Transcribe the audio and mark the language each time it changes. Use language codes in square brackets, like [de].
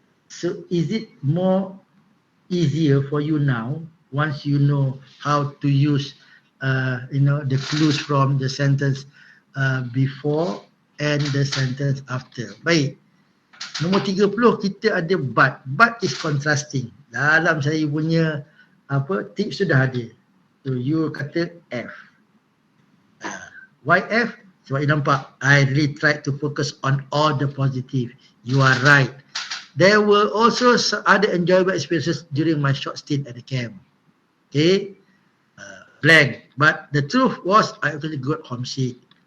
[en] So is it more easier for you now once you know how to use the clues from the sentence before and the sentence after? [ms] Baik. Nombor 30 kita ada but. [en] But is contrasting. [ms] Dalam saya punya tips sudah ada. [en] So you kata F. Why F? [ms] Sebab you nampak, [en] I really tried to focus on all the positive. You are right. There were also some other enjoyable experiences during my short stint at the camp. Okay, blank. But the truth was, I actually got homesick.